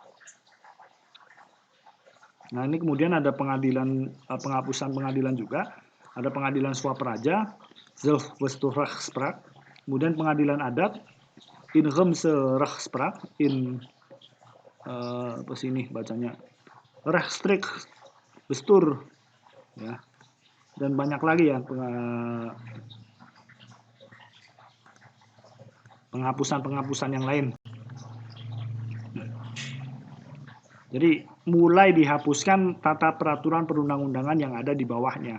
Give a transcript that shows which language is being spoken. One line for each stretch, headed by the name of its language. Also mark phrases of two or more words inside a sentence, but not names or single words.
Indonesian: Nah, ini kemudian ada pengadilan penghapusan pengadilan juga, ada pengadilan swaperaja, Zelfbestuursrechtspraak, kemudian pengadilan adat,
Dutch: Inheemse rechtspraak,
Indonesian: apa sih ini bacanya,
Dutch: rechtstreeks bestuur,
Indonesian: ya, dan banyak lagi ya penghapusan-penghapusan yang lain. Jadi mulai dihapuskan tata peraturan perundang-undangan yang ada di bawahnya.